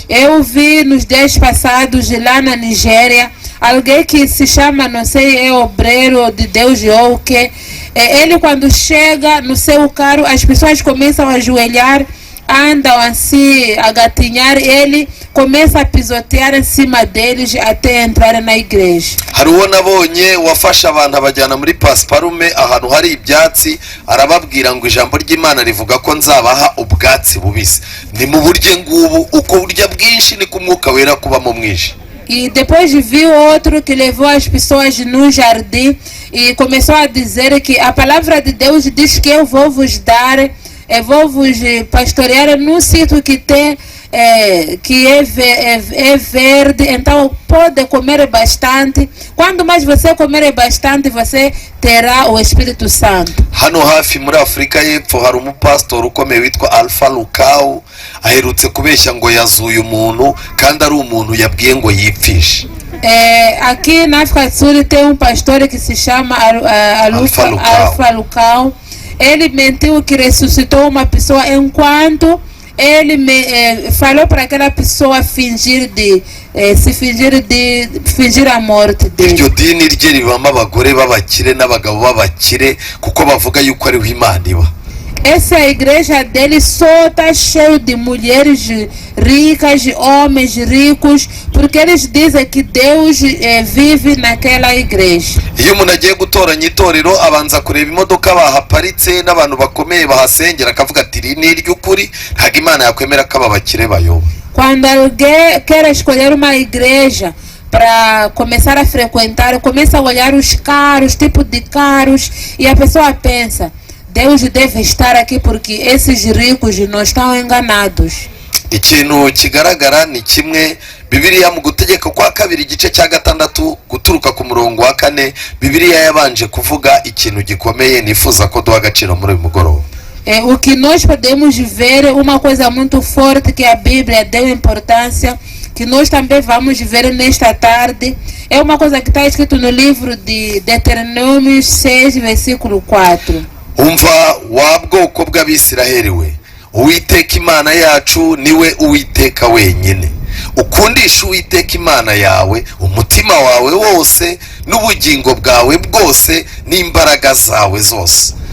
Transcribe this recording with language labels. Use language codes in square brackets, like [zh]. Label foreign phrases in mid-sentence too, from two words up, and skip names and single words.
[pt] Eu vi nos dias passados lá na Nigéria alguém que se chama, não sei, é obreiro de Deus ou o que. Ele quando chega no seu carro, as pessoas começam a ajoelhar, andam assim, a gatinhar, ele começa a pisotear em cima deles até entrar na igreja. [rw] Hari uwo nabonye wafasha abantu abajyana muri pasiparume ahantu hari ibyatsi arababwira ngo ijambo ry'Imana rivuga ko nzabaha ubwatsi bubisi. Ni mu buryo ngubu uko burya bwinshi ni ku Mwuka Wera kubamo mwinshi. [pt] E depois viu outro que levou as pessoas no jardim e começou a dizer que a palavra de Deus diz que eu vou vos dar, vou vos pastorear num sítio que tem que é verde, então pode comer bastante. Quanto mais você comer bastante, você terá o Espírito Santo. [rw] Hano hafi muri Afurika y'Epfo hari umupasitori ukomeye witwa Alpha Lukau aherutse kubeshya ngo yazuye umuntu kandi ari umuntu yabwiye ngo yipfishe. [pt] Aqui na África do Sul tem pastor que se chama Alpha Lukau. Ele mentiu que ressuscitou uma pessoa enquanto ele falou para aquela pessoa fingir a morte dele. [rw] Iryo dini rye ribamo abagore b'abakire n'abagabo b'abakire kuko bavuga yuko ariho Imana iba. [pt] Essa igreja dele só está cheio de mulheres ricas, homens ricos, porque eles dizem que Deus vive naquela igreja. [rw] Iyo umuntu agiye gutoranya itorero abanza kureba imodoka bahaparitse n'abantu bakomeye bahasengera akavuga ati iri ni iry'ukuri ntabwo Imana yakwemera ko aba bakire bayoba. [pt] Quando alguém quer escolher uma igreja para começar a frequentar, começa a olhar os carros, tipo de carros, e a pessoa pensa: Deus deve estar aqui porque esses ricos não estão enganados. [rw] Ikintu kigaragara ni kimwe. Bibiliya mu Gutegeka kwa kabiri igice cya 6 guturuka ku murongo wa 4 Bibiliya yabanje kuvuga ikintu gikomeye nifuza ko duha agaciro muri uyu mugoroba. [pt] O que nós podemos ver, uma coisa muito forte que a Bíblia deu importância, que nós também vamos ver nesta tarde, é uma coisa que está escrito no livro de Deuteronômio 6, versículo 4. [rw] Umva wa bwoko bw'Abisiraheli we, Uwiteka Imana yacu niwe Uwiteka wenyine. Ukundisha Uwiteka Imana yawe umutima wawe wose n'ubugingo bwawe bwose n'imbaraga zawe zose.